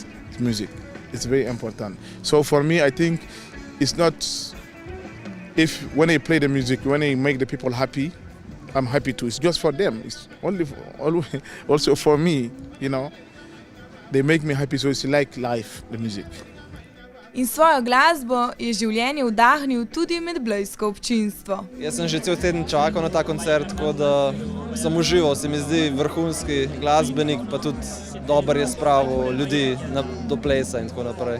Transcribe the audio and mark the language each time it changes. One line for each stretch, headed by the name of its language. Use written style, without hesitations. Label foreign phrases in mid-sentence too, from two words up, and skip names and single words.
English: It's music. It's very important. So for me, I think it's not... when I play the music, when I make the people happy, I'm happy too. It's just for them. It's also for me, They make me happy, so it's like life, the music.
Slovenian: In svojo glasbo je življenje vdahnil tudi med blejsko občinstvo. Jaz sem že cel teden čakal na ta koncert, tako da sem užival. Se mi zdi vrhunski glasbenik, pa tudi dober je spravil ljudi do plesa in tako naprej.